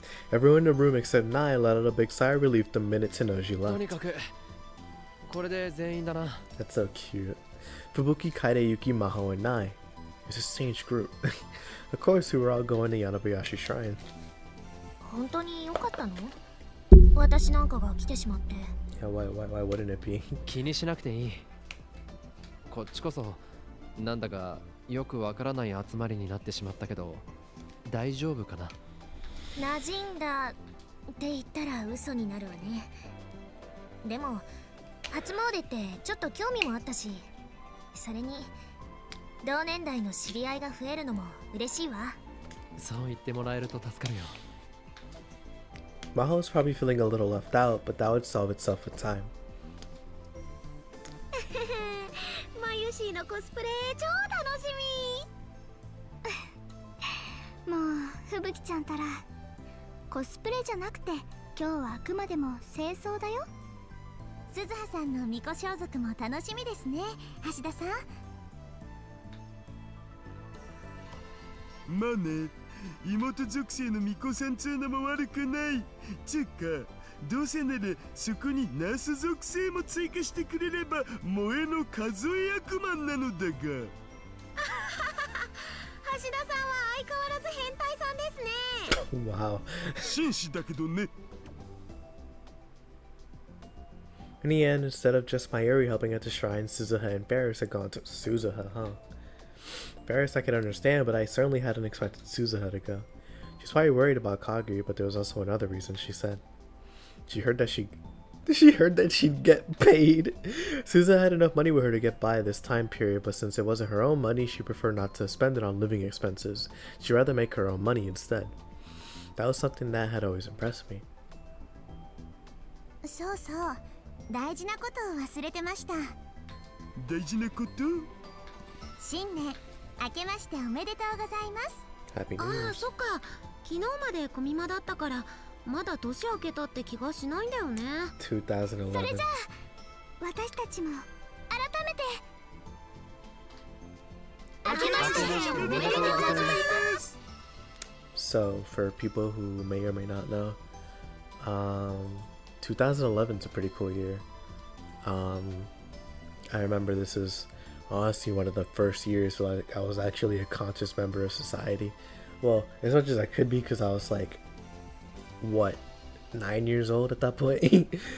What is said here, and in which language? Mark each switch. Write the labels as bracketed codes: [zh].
[en] Everyone in the room except Nai let out a big sigh of relief the minute Tenoji [ja] とに [en] left. [ja] かくこれで全員だな。 [en] That's so cute. Fubuki, Kaide, Yuki, Maho, and Nai. It's a strange group. Of course, we were all going to Yanabayashi Shrine. [ja] 本当に良かったの？私なんかが来てしまって。 [en] Yeah, why wouldn't it be? [ja] 気にしなくていい。こっちこそなんだかよくわからない集まりになってしまったけど大丈夫かな。馴染んだって言ったら嘘になるわね。でも初詣ってちょっと興味もあったし、それに同年代の知り合いが増えるのも嬉しいわ。そう言ってもらえると助かるよ。 Maho's probably feeling a little left out, but that would solve itself with time. マユシーのコスプレ超楽しみ。もう吹雪ちゃんたらコスプレじゃなくて今日はあくまでも清掃だよ。鈴葉さんの巫女装束も楽しみですね、橋田さん。まあね、妹属性の巫女さんつうのも悪くない。つうか、どうせならそこにナース属性も追加してくれれば萌えの数え役満なのだが。橋田さんは相変わらず変態さんですね。 [en] Wow. [ja] 紳士だけどね。 [en] In the end, instead of just Mayuri helping at the shrine, Suzuha and Barris had gone to Suzuha, huh? Barris I could understand, but I certainly hadn't expected Suzuha to go. She's probably worried about Kagari, but there was also another reason, she said. She heard that She heard that she'd get paid. Susan had enough money with her to get by this time period, but since it wasn't her own money, she preferred not to spend it on living expenses. She'd rather make her own money instead. That was something that had always impressed me. [ja] そうそう、大事なことを忘れてました。大事なこと？新年明けましておめでとうございます。 [en] Happy New [ja] ああ、 [en] Year's. [ja] そっか。昨日までコミマだったからまだ年明けたって気がしないんだよね。 [en] 2011. [ja] それじゃあ私たちも改めて明けましておめでとうございます。 [en] So, for people who may or may not know, 2011 is a pretty cool year. I remember this is honestly one of the first years where like I was actually a conscious member of society. Well, as much as I could be, because I was like, what, 9 years old at that point.